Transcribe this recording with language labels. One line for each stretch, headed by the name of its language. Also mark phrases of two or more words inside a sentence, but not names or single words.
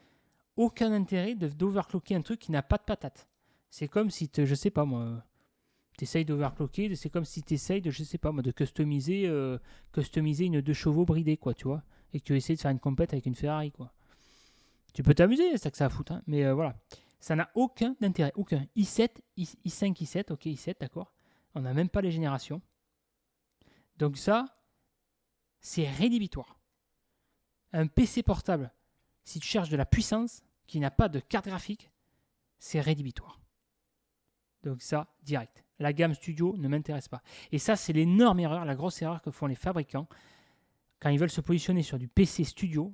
French: Aucun intérêt d'overclocker un truc qui n'a pas de patate. C'est comme si, je sais pas moi, Tu essayes d'overclocker, c'est comme si tu essayes de, je sais pas moi, de customiser une 2 chevaux bridée, quoi, tu vois, et que tu essaies de faire une compète avec une Ferrari, quoi. Tu peux t'amuser, c'est ça que ça a à foutre, hein, mais voilà. Ça n'a aucun intérêt, aucun. i7, i5, i7, ok, i7, d'accord. On n'a même pas les générations. Donc ça, c'est rédhibitoire. Un PC portable, si tu cherches de la puissance, qui n'a pas de carte graphique, c'est rédhibitoire. Donc ça, direct. La gamme Studio ne m'intéresse pas. Et ça, c'est l'énorme erreur, la grosse erreur que font les fabricants quand ils veulent se positionner sur du PC Studio.